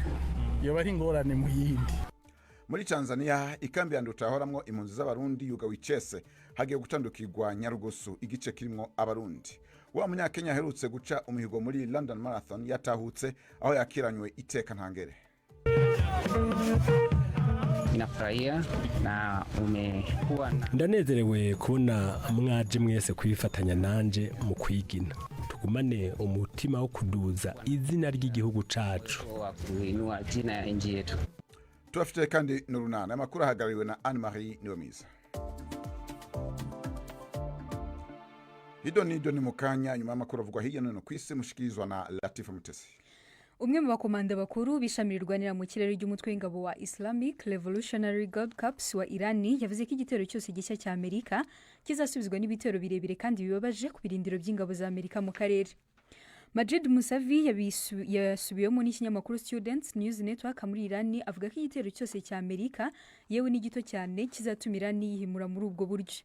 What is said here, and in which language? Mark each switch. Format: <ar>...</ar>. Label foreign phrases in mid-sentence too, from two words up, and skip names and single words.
<rn>Iyo bari ingorane mu yindi. Muri Tanzania ikambi ya Nduta horamwo impunzi z'abarundi yuga wicese hagiye gutandukirwa Nyarugusu igice kirimo abarundi. Wa munyakenya herutse guca umuhigo muri London Marathon yatahutse aho yakiranywe iteka ntangere.</rn> <sw>Ninafurahia na umekuwa na</sw> <rn>ndanezerewe kubona mwaje mwese kwifatanya nanje mu kwigina tugumane umutima wo kuduza izina ry'igihugu cacu</rn> <sw>wa kuinua jina ya nchi yetu.</sw> <rn>Tuafite kandi n'urunana amakuru ahagariwe na Anne-Marie Niyomiza. Hido ni mukanya nyuma y'amakuru avugwa hirya no hino kw'isi mushikirizwa na Latifa Mutesi. Umwe mu bakomanda bakuru bishamirirwanira mu kirere ry'umutwe w'ingabo wa Islamic Revolutionary Guard Corps wa Irani yavuze ko igitero cyose gishya cya Amerika kizasubizwa n'ibitero birebire kandi bibabaje ku birindiro by'ingabo za Amerika mu karere. Majid Musavi yasubiyemo n'ikinyamakuru Students News Network muri Irani avuga ko igitero cyose cya Amerika yewe n'igito cyane kizatuma Irani yihimura muri ubwo buryo.</rn>